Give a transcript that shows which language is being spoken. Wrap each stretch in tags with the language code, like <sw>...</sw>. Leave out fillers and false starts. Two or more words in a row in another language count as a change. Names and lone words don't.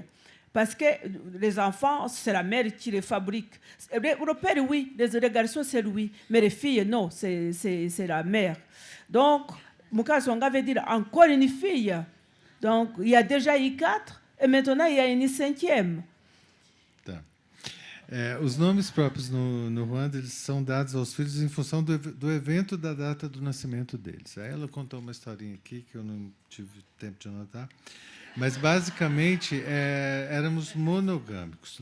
<fr>Parce que les enfants, c'est la mère qui les fabrique. Le père, oui, les garçons, c'est lui. Mais les filles, non, c'est la mère. Donc, Mukasonga veut dire encore une fille. Donc, il y a déjà eu 4, et maintenant, il y a une 5e.</fr> <pt>Tá. Os nomes próprios no Ruanda, eles são dados aos filhos em função do evento da data do nascimento deles. Aí ela contou uma historinha aqui, que eu não tive tempo de anotar. Mas, basicamente, éramos monogâmicos.</pt>